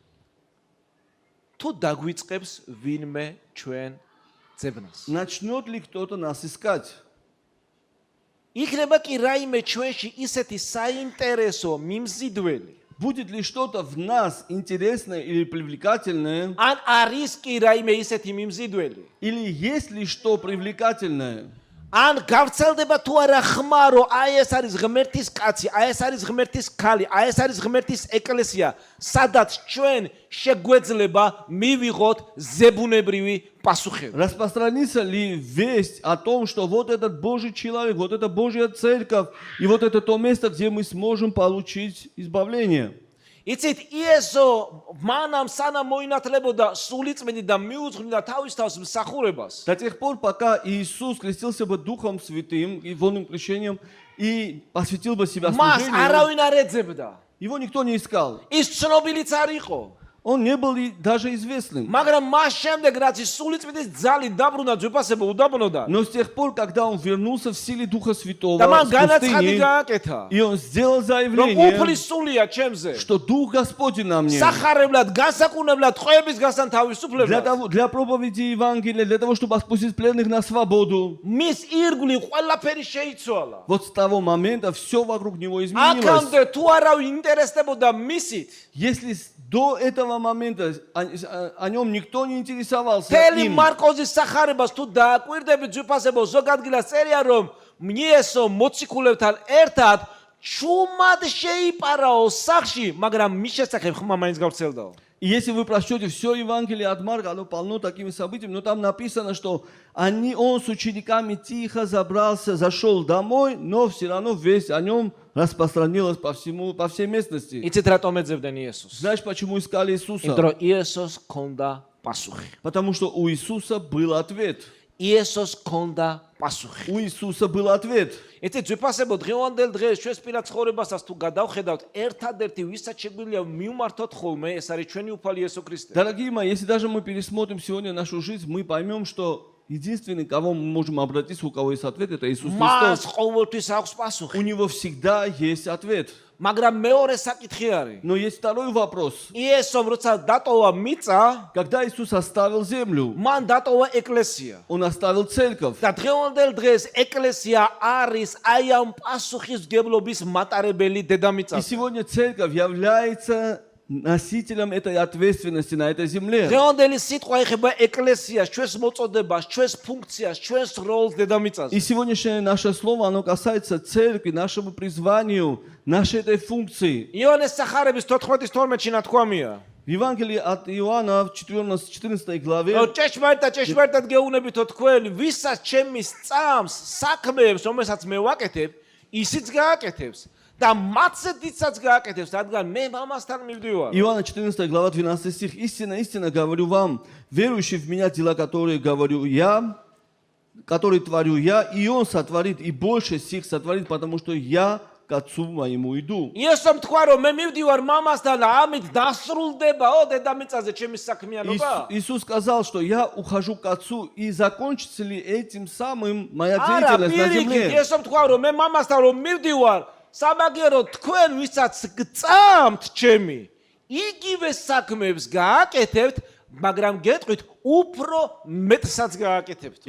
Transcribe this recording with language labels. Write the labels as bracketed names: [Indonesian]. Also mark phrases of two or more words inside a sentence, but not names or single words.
[Georgian] თუ დაგვიწყებს ვინმე ჩვენ ძებნას? [Russian] начнет ли кто-то нас искать? [Georgian] იქნება კი რაიმე ჩვენში ისეთი საინტერესო მიმზიდველი? [Russian] Будет ли что-то в нас интересное или привлекательное? [Georgian] ან არის კი რაიმე ისეთი მიმზიდველი? [Russian] Или есть ли что привлекательное? [Georgian] ან გავრცელდება თუ არა ხმა, რომ აი ეს არის ღმერთის კაცი, აი ეს არის ღმერთის ქალი, აი ეს არის ღმერთის ეკლესია, სადაც ჩვენ შეგვეძლება მივიღოთ ზებუნებრივი პასუხები. [Russian] Распространится ли весть о том, что вот этот Божий человек, вот эта Божья церковь, и вот это то место, где мы сможем получить избавление? [Georgian] იცით, იესო მანამ სანამ მოინათლებოდა სულიწმიდი და მიუძღვნიდა თავის თავს მსახურებას. [Russian] До тех пор, пока Иисус крестился бы Духом Святым и водным крещением и посвятил бы себя [Georgian] მას [Russian] служению, [Georgian] არავინ არ ეძებდა. [Russian] его никто не искал. [Georgian] ის ცნობილიც არ იყო. [Russian] Он не был и даже известным. [Georgian] მაგრამ მას შემდეგ რაც ის სულიწმიდის ძალით დაბრუნდა ძვირფასებო უდაბნოდან [Russian] Но с тех пор, когда он вернулся в силе Духа Святого [Georgian] და მან [Russian] с [Georgian] განაცხადი [Russian] пустыни, [Georgian] გააკეთა [Russian] и он сделал [Georgian] რომ [Russian] заявление, [Georgian] უფლის სულია ჩემზე [Russian] что Дух Господень на мне. [Georgian] სახარებლად განსაკუთრებლად ტყვეების გასთან თავისუფლებლად [Russian] Для проповеди Евангелия, для того, чтобы отпустить пленных на свободу. [Georgian] მის ირგვლივ ყველაფერი შეიცვალა [Russian] Вот с того момента все вокруг него изменилось. [Georgian] აქამდე თუ არავინ ინტერესდებოდა მისით [Russian] Если до этого момента о нем никто не интересовался [Georgian] თელი [Russian] им, [Georgian] მარკოზის სახარებას თუ დააკვირდები ძვირფასებო ზოგ ადგილას წერია რომ მიესო მოციქულებთან ერთად ჩუმად შეიპარაო სახში მაგრამ მის შესახებ ხმა მაინც გავრცელდაო [Russian] и если вы прочтете все Евангелие от Марка, оно полно такими событиями, но там написано, что он с учениками тихо забрался, зашел домой, но все равно весть о нем распространилась по всей местности. [Georgian] იცით რატომ ეძებდნენ იესოს [Russian] Знаешь, почему искали Иисуса? [Georgian] იმიტომ რომ იესოს ჰქონდა პასუხი [Russian] Потому что у Иисуса был ответ. [Georgian] იესოს ჰქონდა პასუხი [Russian] У Иисуса был ответ. [Georgian] იცით ძვირფასებო დღევანდელ დღეს ჩვენს პირად ცხოვრებასაც თუ გადავხედავთ ერთადერთი ვისაც შეგვიძლია მივმართოთ ხოლმე ეს არის ჩვენი უფალი იესო ქრისტე [Russian] Дорогие мои, если даже мы пересмотрим сегодня нашу жизнь, мы поймем, что единственный, кого мы можем обратиться, у кого есть ответ, это Иисус [Georgian] მას [Russian] Христос. [Georgian] ყოველთვის აქვს пасуხი [Russian] У него всегда есть ответ. [Georgian] მაგრამ მეორე საკითხი არის [Russian] Но есть второй вопрос. [Georgian] იესომ როცა დატოვა მიწა [Russian] Когда Иисус оставил землю, [Georgian] მან დატოვა ეკლესია [Russian] Он оставил церковь. [Georgian] და დღევანდელ დღეს ეკლესია არის აი ამ პასუხისმგებლობის მატარებელი [Russian] И [Georgian] დედამიწაზე [Russian] сегодня церковь является носителем этой ответственности на этой земле. [Georgian] დღევანდელი სიტყვა ეხება ეკლესიას, ჩვენს მოწოდებას, ჩვენს ფუნქციას, ჩვენს როლს дедамიწაზე. [Russian] И сегодняшнее наше слово, оно касается церкви, нашему призванию, нашей этой функции. [Georgian] იონეს სახარების 14:12-ში ნათქვამია. [Russian] В Евангелии от Иоанна в 14 главе [Georgian] ჭეშმარიტად გეუბნებითო თქვენ, ვისაც ჩემის წამს, საქმეებს, რომელსაც მე ვაკეთებ, ისიც გააკეთებს და მათცედიცაც გააკეთებს, რადგან მე მამასთან მივდივარ. [Russian] Иоанна 14 глава 12 стих. Истинно, истинно говорю вам, верующий в меня дела, которые говорю я, которые творю я, и он сотворит, и больше сих сотворит, потому что я к Отцу моему иду. [Georgian] იესომ თქვა რომ მე მივდივარ მამასთან და ამით დასრულდებაო დედამიწაზე ჩემი საქმიანობა. [Russian] Иисус сказал, что я ухожу к Отцу, и закончится ли этим самым моя [Georgian] არა, [Russian] деятельность на [Georgian] პირიქით, [Russian] земле? [Georgian] იესომ თქვა რომ მე მამასთან რომ მივდივარ, სამაგერო თქვენ ვისაც გწამთ ჩემი, იგივე საქმეებს გააკეთებთ, მაგრამ გეტყვით უფრო მეტსაც გააკეთებთ.